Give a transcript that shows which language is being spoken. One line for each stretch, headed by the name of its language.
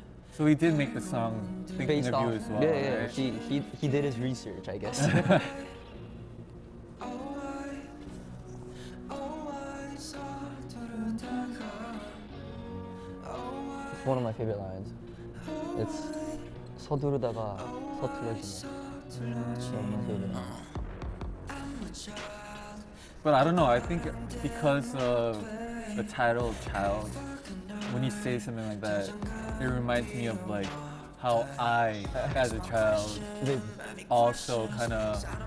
English: So he did make the song thinking Based of off, you as well, yeah. right? He did his research, I guess. It's one of my favorite lines. It's
Korean: 서두르다가 서툴러지네.
English: One of my favorite lines. But I don't know, I think because of the title Child, when you say something like that, it reminds me of like how I, as a child, also kind of.